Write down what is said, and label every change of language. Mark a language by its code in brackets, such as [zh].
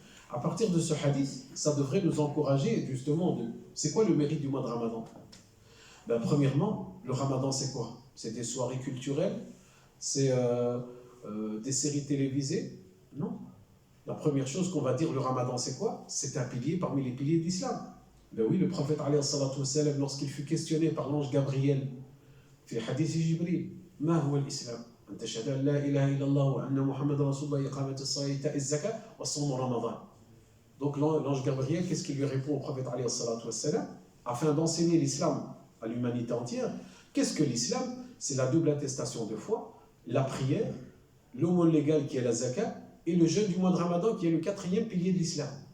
[fr] À partir de ce hadith, ça devrait nous encourager justement c'est quoi le mérite du mois de Ramadan? Premièrement, le Ramadan c'est quoi? C'est des soirées culturelles? C'est des séries télévisées? Non. La première chose qu'on va dire, le Ramadan c'est quoi? C'est un pilier parmi les piliers de l'islam. Oui, le prophète alayhi salatu wassalam, lorsqu'il fut questionné par l'ange Gabriel, [ar] في حديث جبريل ما هو الإسلام؟ أن تشهد أن لا إله إلا الله وأن محمد رسول الله إقامة الصلاة إيتاء الزكاة وصوم رمضان. [fr] Donc l'ange Gabriel, qu'est-ce qu'il lui répond au prophète alayhi salatu wassalam, afin d'enseigner l'islam à l'humanité entière? Qu'est-ce que l'islam? C'est la double attestation de foi, la prière, l'aumône légale qui est la zakat, et le jeûne du mois de Ramadan qui est le quatrième pilier de l'islam.